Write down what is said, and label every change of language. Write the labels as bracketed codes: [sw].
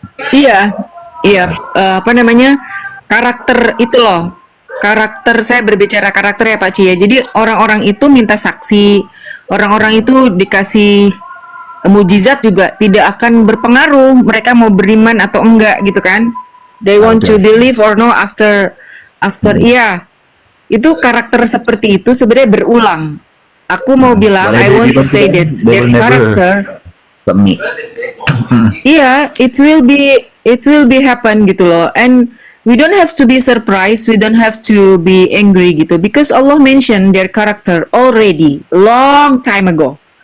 [id] Iya, iya. Apa namanya, karakter itu loh. Karakter, saya berbicara karakter ya Pak Ci ya. Jadi orang-orang itu minta saksi, orang-orang itu dikasih mujizat juga tidak akan berpengaruh mereka mau beriman atau enggak gitu kan. [en] They want to believe or no after iya. [id] Itu karakter seperti itu sebenarnya berulang. Aku mau bilang, [en] I want to say that their character submit. iya, it will be happen gitu loh. And we don't have to be surprised, we don't have to be angry gitu, because Allah mentioned their character already long time ago.